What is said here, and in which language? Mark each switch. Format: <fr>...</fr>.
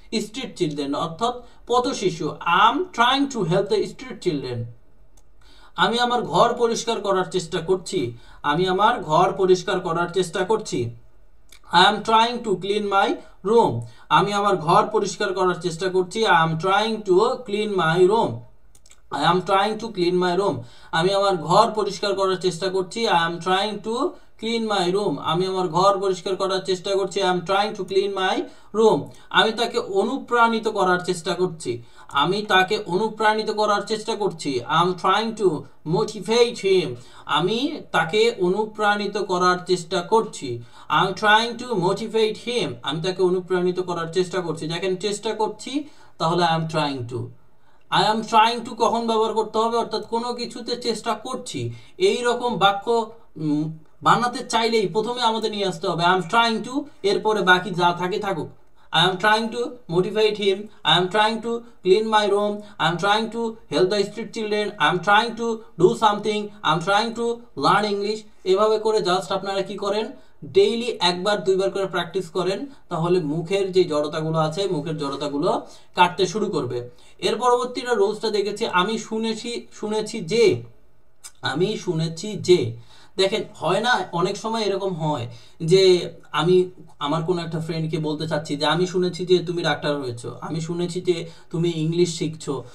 <en>street children</en> <bn>অর্থাৎ পথ শিশু।</bn> <en>I am trying to help the street children.</en> <bn>আমি আমার ঘর পরিষ্কার করার চেষ্টা করছি, আমি আমার ঘর পরিষ্কার করার চেষ্টা করছি।</bn> <en>I am trying to clean my room,</en> <bn>আমি আমার ঘর পরিষ্কার করার চেষ্টা করছি।</bn> <en>I am trying to clean my room, I am trying to clean my room,</en> <bn>আমি আমার ঘর পরিষ্কার করার চেষ্টা করছি।</bn> <en>I am trying to clean my room,</en> <bn>আমি আমার ঘর পরিষ্কার করার চেষ্টা করছি।</bn> <en>I am trying to clean my room,</en> <bn>আমি তাকে অনুপ্রাণিত করার চেষ্টা করছি, আমি তাকে অনুপ্রাণিত করার চেষ্টা করছি।</bn> <en>I am trying to motivate him,</en> <bn>আমি তাকে অনুপ্রাণিত করার চেষ্টা করছি।</bn> <en>I am trying to motivate him,</en> <bn>আমি তাকে অনুপ্রাণিত করার চেষ্টা করছি। দেখেন চেষ্টা করছি, তাহলে</bn> <en>I am trying to।</en> <bn>I am trying to কখন ব্যবহার করতে হবে? অর্থাৎ কোনো কিছুতে চেষ্টা করছি, এই রকম বাক্য বানাতে চাইলেই প্রথমে আমাদের নিয়ে আসতে হবে</bn> <en>I am trying to,</en> <bn>এরপরে বাকি যা থাকে থাকুক।</bn> <en>I am trying to motivate him, I am trying to clean my room, I am trying to help the street children, I am trying to do something, I am trying to learn English।</en> <bn>এভাবে করে just আপনারা কি করেন? Daily একবার দুইবার করে practice করেন, তাহলে মুখের যে জড়তাগুলো আছে, মুখের জড়তাগুলো কাটতে শুরু করবে। এর পরবর্তীটা রোজটা দেখেছি আমি শুনেছি যে, আমি শুনেছি যে। দেখেন হয় না অনেক সময় এরকম হয় যে আমি আমার কোনো একটা ফ্রেন্ডকে বলতে চাচ্ছি যে আমি শুনেছি যে তুমি ডাক্তার হয়েছো, আমি শুনেছি যে তুমি ইংলিশ শিখছো।</bn>